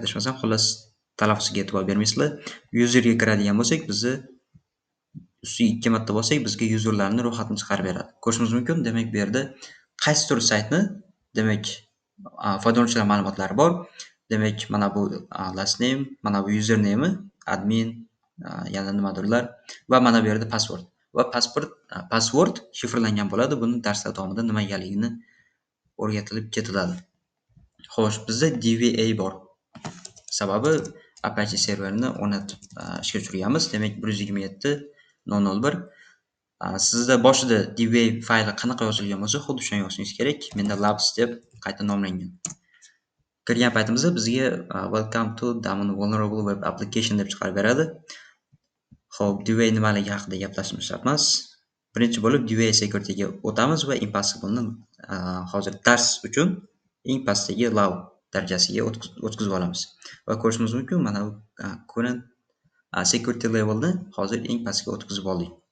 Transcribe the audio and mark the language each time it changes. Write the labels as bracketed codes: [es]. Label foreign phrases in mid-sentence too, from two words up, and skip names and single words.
[uz] Adashmasam, xullas talaffuziga e'tibor bermaysizlar. Userga kiradigan bo'lsak, bizni ustiga 2 marta bossak, bizga userlarning ro'yxatini chiqarib beradi. Ko'rishimiz mumkin, demak bu yerda qaysi tur saytni, demak foydalanuvchilar ma'lumotlari bor. Demak, mana bu [en] last name, [uz] mana bu username, admin, yana nimadirlar va mana bu yerda password. Va password shifrlangan bo'ladi. Buni darslar davomida nima ekanligini o'rgatilib ketiladi. Xo'sh, bizda DBA bor. Sababi Apache serverini o'rnatib ishga tushirganmiz. Demak 127.001. Sizda boshida DBA fayli qanaqa yozilgan bo'lsa, xuddi shuni yozishingiz kerak. Menda labs deb qayta nomlangan. Kirgan paytimizda bizga [en] welcome to Daemon vulnerable web application [uz] deb chiqarib beradi. Xo'p, DBA nimaligi haqida gaplashishimiz shart emas. Birinchi bo'lib DBA securityga o'tamiz va impossible-ni hozir dars uchun eng pastdagi low darajasiga o'tkazib olamiz. Va ko'rishimiz mumkin, mana bu [en] current security [uz] levelni hozir eng pastga o'tkazib oldik.